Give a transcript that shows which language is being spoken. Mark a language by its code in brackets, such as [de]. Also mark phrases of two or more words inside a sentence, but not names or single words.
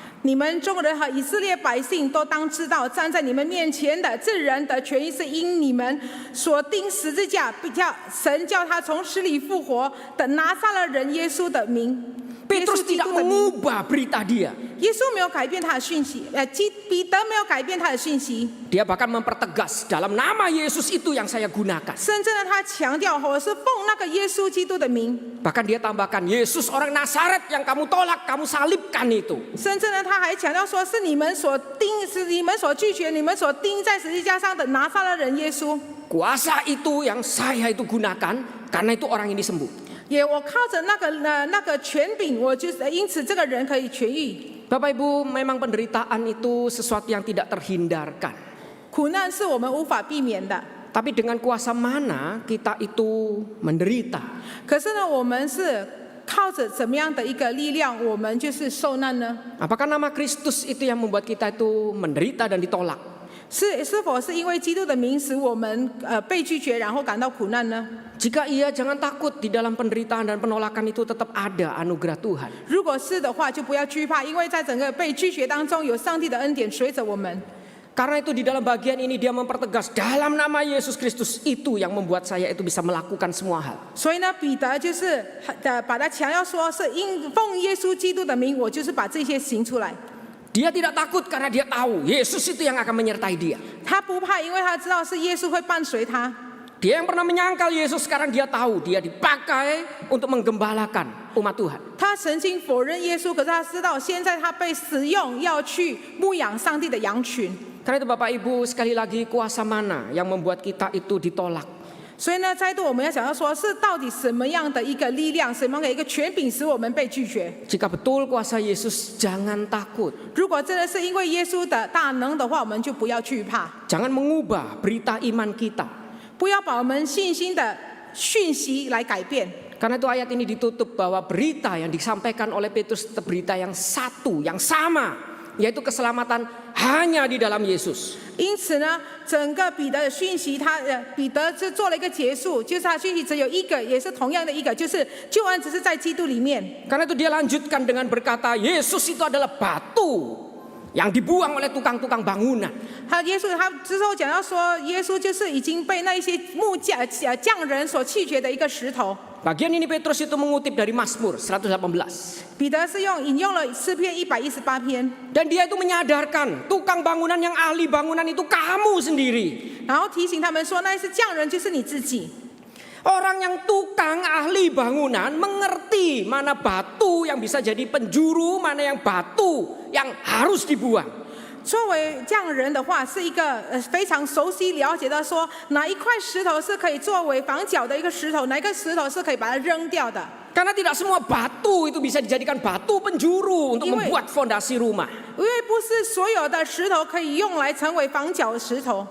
[zh] 你们众人和以色列百姓都当知道，站在你们面前的这人的痊愈是因你们所钉十字架，神叫他从死里复活的拿撒勒人耶稣的名。 [id] Petrus tidak mengubah berita dia. [zh] 耶稣没有改变他的讯息，彼得没有改变他的讯息， [id] Dia bahkan mempertegas dalam nama Yesus itu yang saya gunakan. [zh] 甚至呢，他强调我是奉那个耶稣基督的名， [id] Bahkan dia tambahkan Yesus orang Nazaret yang kamu tolak, kamu salibkan itu. [zh] 甚至呢，他还强调说是你们所拒绝、你们所钉在十字架上的拿撒勒人耶稣。 [id] kuasa itu yang saya itu gunakan, karena itu orang ini sembuh. [zh] 我靠着那个权柄，我就是因此这个人可以痊愈。 [id] Bapak Ibu, memang penderitaan itu sesuatu yang tidak terhindarkan. [zh] 苦难是我们无法避免的， [id] Tapi dengan kuasa mana kita itu menderita? [zh] 可是呢，我们是靠着怎么样的一个力量，我们就是受难呢？ [id] Apakah nama Kristus itu yang membuat kita itu menderita dan ditolak? [zh] 是否是因为基督的名使我们被拒绝，然后感到苦难呢？ [id] Jika iya, jangan takut, di dalam penderitaan dan penolakan itu tetap ada anugerah Tuhan. [zh] 如果是的话，就不要惧怕，因为在整个被拒绝当中，有上帝的恩典随着我们。 [id] Karena itu di dalam bagian ini dia mempertegas, dalam nama Yesus Kristus itu yang membuat saya itu bisa melakukan semua hal. [zh] 所以呢，彼得就是把他强调说，是因奉耶稣基督的名，我就是把这些行出来。 [id] Dia tidak takut karena dia tahu Yesus itu yang akan menyertai dia. [zh] 他不怕，因为他知道是耶稣会伴随他。 [id] Dia yang pernah menyangkal Yesus, sekarang dia tahu dia dipakai untuk menggembalakan umat Tuhan. [zh] 他曾经否认耶稣，可是他知道现在他被使用，要去牧养上帝的羊群。 [id] Karena itu Bapak Ibu, sekali lagi, kuasa mana yang membuat kita itu ditolak? [zh] 所以呢，再度我们要想要说，是到底什么样的一个力量，什么样的一个权柄使我们被拒绝？ [id] Jika betul kuasa Yesus, jangan takut. [zh] 如果真的是因为耶稣的大能的话，我们就不要惧怕， [id] Jangan mengubah berita iman kita. [zh] 不要把我们信心的讯息来改变。 [id] Karena itu ayat ini ditutup bahwa berita yang disampaikan oleh Petrus tetap berita yang satu, yang sama, yaitu keselamatan hanya di dalam Yesus. [zh] 因此呢，整个彼得的讯息，彼得就做了一个结束，就是他讯息只有一个，也是同样的一个，就是救恩只是在基督里面。 [id] Karena itu dia lanjutkan dengan berkata, Yesus itu adalah batu yang dibuang oleh tukang-tukang bangunan. [zh] 耶稣他之后讲到说，耶稣就是已经被那一些匠人所弃绝的一个石头。 [id] Bagian ini Petrus itu mengutip dari Mazmur 118. [zh] 彼得是引用了诗篇118篇， [id] Dan dia itu menyadarkan tukang bangunan yang ahli bangunan itu kamu sendiri. [zh] 然后提醒他们说，那是匠人就是你自己。 [id] Orang yang tukang ahli bangunan mengerti mana batu yang bisa jadi penjuru, mana yang batu yang harus dibuang. [zh] 作为匠人的话，是一个非常熟悉了解到说，哪一块石头是可以作为房角的一个石头，哪一个石头是可以把它扔掉的。 [id] Karena tidak semua batu itu bisa dijadikan batu penjuru untuk membuat fondasi rumah. [zh] 因为不是所有的石头可以用来成为房角的石头。